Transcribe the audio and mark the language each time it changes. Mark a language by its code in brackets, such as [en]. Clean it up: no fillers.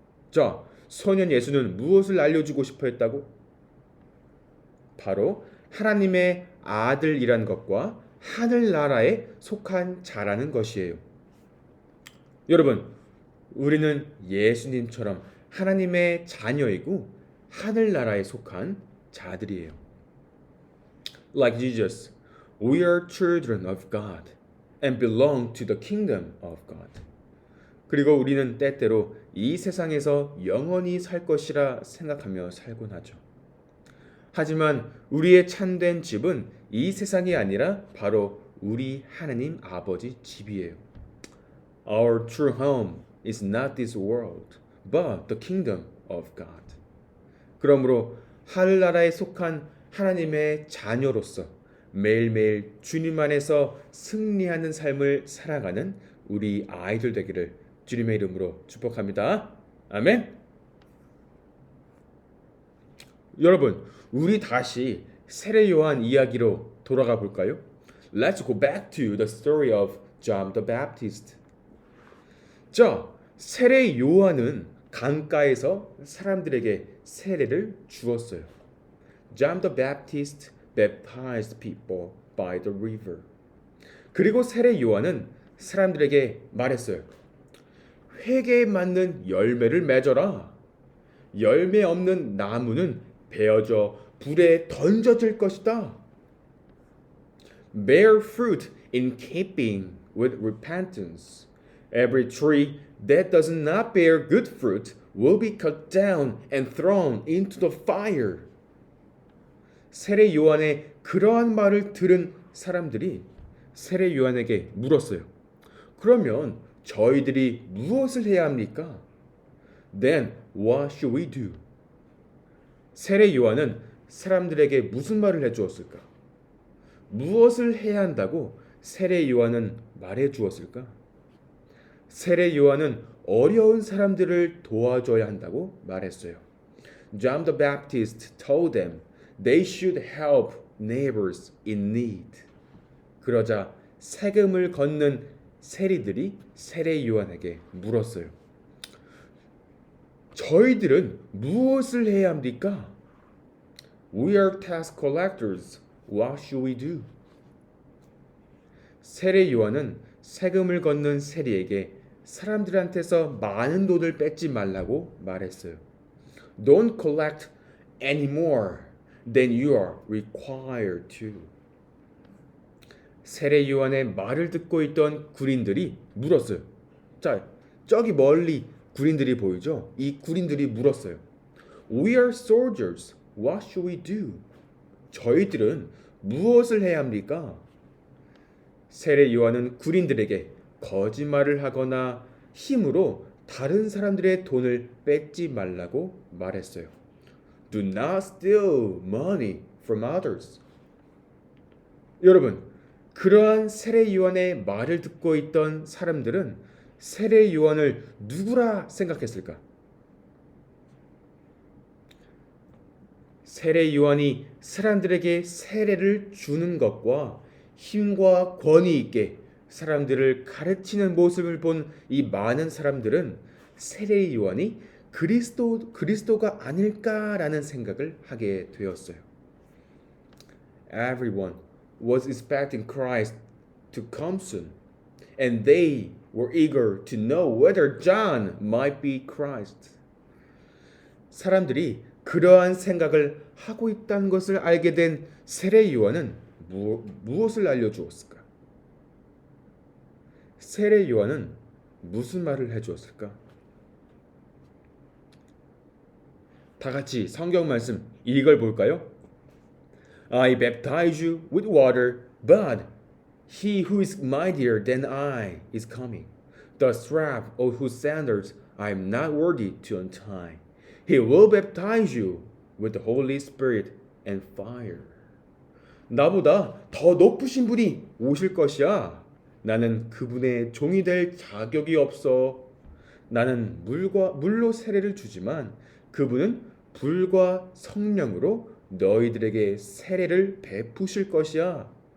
[ko] 자, 소년 예수는 무엇을 알려주고 싶어 했다고? 바로 하나님의 아들이란 것과 하늘나라에 속한 자라는 것이에요. 여러분, 우리는 예수님처럼 하나님의 자녀이고 하늘나라에 속한 자들이에요. [en] Like Jesus, we are children of God and belong to the kingdom of God. [ko] 그리고 우리는 때때로 이 세상에서 영원히 살 것이라 생각하며 살곤 하죠. 하지만 우리의 참된 집은 이 세상이 아니라 바로 우리 하나님 아버지 집이에요. [en] Our true home is not this world, but the kingdom of God. [ko] 그러므로 하늘나라에 속한 하나님의 자녀로서 매일매일 주님 안에서 승리하는 삶을 살아가는 우리 아이들 되기를 주님의 이름으로 축복합니다. 아멘. 여러분, 우리 다시 세례 요한 이야기로 돌아가 볼까요? [en] Let's go back to the story of John the Baptist. [ko] 자, 세례 요한은 강가에서 사람들에게 세례를 주었어요. [en] John the Baptist baptized people by the river. [ko] 그리고 세례 요한은 사람들에게 말했어요. 회개에 맞는 열매를 맺어라. 열매 없는 나무는 베어져 불에 던져질 것이다. [en] Bear fruit in keeping with repentance. Every tree that does not bear good fruit will be cut down and thrown into the fire. [ko] 세례 요한의 그러한 말을 들은 사람들이 세례 요한에게 물었어요. 그러면 저희들이 무엇을 해야 합니까? [en] Then what should we do? [ko] 세례 요한은 사람들에게 무슨 말을 해주었을까? 무엇을 해야 한다고 세례 요한은 말해 주었을까? 세례 요한은 어려운 사람들을 도와줘야 한다고 말했어요. [en] John the Baptist told them they should help neighbors in need. [ko] 그러자 세금을 걷는 세리들이 세례 요한에게 물었어요. 저희들은 무엇을 해야 합니까? [en] We are tax collectors. What should we do? [ko] 세례 요한은 세금을 걷는 세리에게 사람들한테서 많은 돈을 뺏지 말라고 말했어요. [en] Don't collect any more than you are required to. [ko] 세례 요한의 말을 듣고 있던 군인들이 물었어요. 자, 저기 멀리 군인들이 보이죠? 이 군인들이 물었어요. [en] We are soldiers. What should we do? [ko] 저희들은 무엇을 해야 합니까? 세례 요한은 군인들에게 거짓말을 하거나 힘으로 다른 사람들의 돈을 뺏지 말라고 말했어요. [en] Do not steal money from others. [ko] 여러분, 그러한 세례 요한의 말을 듣고 있던 사람들은 세례 요한을 누구라 생각했을까? 세례 요한이 사람들에게 세례를 주는 것과 힘과 권위 있게 사람들을 가르치는 모습을 본 이 많은 사람들은 세례 요한이 그리스도가 아닐까라는 생각을 하게 되었어요. [en] Everyone was expecting Christ to come soon, and they were eager to know whether John might be Christ. [ko] 사람들이 그러한 생각을 하고 있다는 것을 알게 된 세례 요한은 무엇을 알려주었을까? 세례 요한은 무슨 말을 해주었을까? 다 같이 성경 말씀 읽어볼까요? [en] I baptize you with water, but he who is mightier than I is coming, the strap of whose sandals I am not worthy to untie. He will baptize you with the Holy Spirit and fire. [ko] 나보다 더 높으신 분이 오실 것이야. 나는 그분의 종이 될 자격이 없어. 나는 물로 세례를 주지만 그분은 불과 성령으로 너희들에게 세례를 베푸실 것이야.